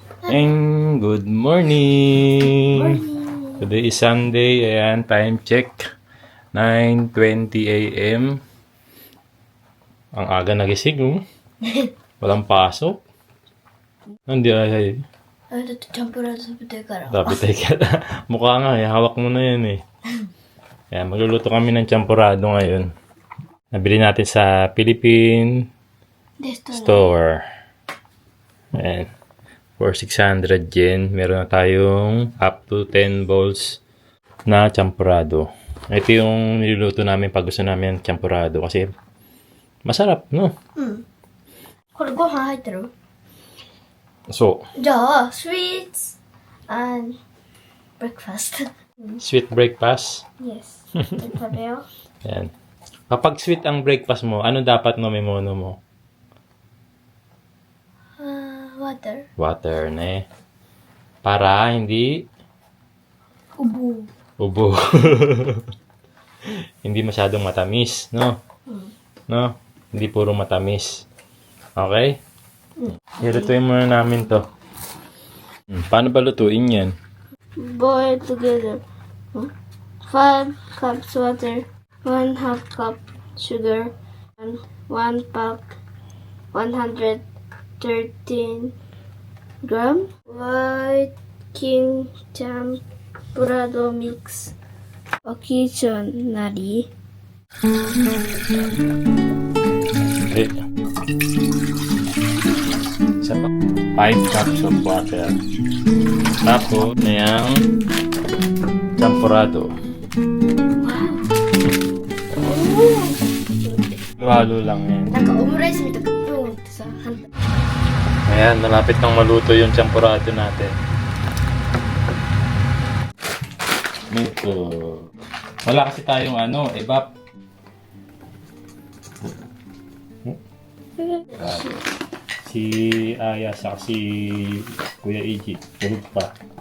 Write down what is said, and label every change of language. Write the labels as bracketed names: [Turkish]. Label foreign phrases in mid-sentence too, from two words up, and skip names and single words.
[English] And good morning! Today is Sunday. Ayan, time check. 9:20 a.m. [Filipino] Ang aga nagising, oh. Walang pasok. Hindi ay. Dapat tayo ka. Mukha nga, eh. Hawak mo na yan, eh. Ayan, magluluto kami ng champurado ngayon. Nabili natin sa Philippine store. Ayan. [English] For 600 yen, [Filipino] meron na tayong [English] up to 10 bowls [Filipino] na champurado. Ito yung niluluto namin pag gusto namin ng champurado kasi masarap, no? [Japanese] これご飯入ってる？ [English] So, じゃあ、sweets and breakfast. sweet breakfast. Yes. [Japanese] 食べよう。 [Filipino] Ayan. Kapag sweet ang breakfast mo, ano dapat mamimono mo? [English] Water. [Filipino] Water, ne? Para hindi Ubo. ubo. Hindi masyadong matamis, no? No? Hindi puro matamis. Okay? Ilutuin muna namin to. Paano ba lutuin yan? [English] Boil together. 5 cups water, 1/2 cup sugar, and 1 pack 113 gram white king champurrado mix. Occasionally. Okay. [Filipino] Isa pa. [English] 5 cups of water. [Filipino] Tapos, na yung champurrado. Halo lang yan. [Japanese] なんかオムライスみたいなプーンってさ、 [Filipino] Ayan, malapit nang maluto yung champurado natin. Ito. Wala kasi tayong evap. Si Aya sa si Kuya Iji. Tulog pa.